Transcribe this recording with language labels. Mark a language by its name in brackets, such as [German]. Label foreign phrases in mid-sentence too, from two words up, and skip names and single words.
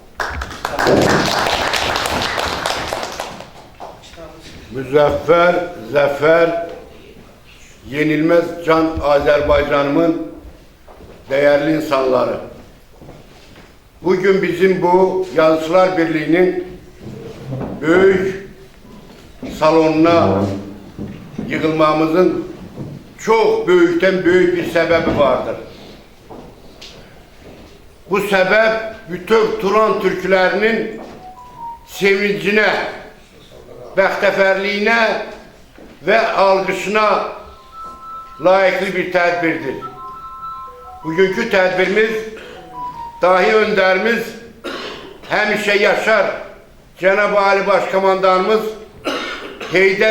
[Azerbaijani] Müzəffər, zəfər, yenilməz can Azərbaycanımın dəyərli insanları. [Turkish] Bugün bizim bu Yazıçılar Birliği'nin böyük salonuna yığılmamızın çok böyükten büyük bir sebebi vardır. Bu sebep bütün Turan Türklerinin sevincine, [Azerbaijani] bəxtəfərliyinə və alqışına layıqlı bir tədbirdir. Bugünkü tədbirimiz dahi öndərimiz həmişə yaşar Cənab-ı Ali Başkomandanımız Heydər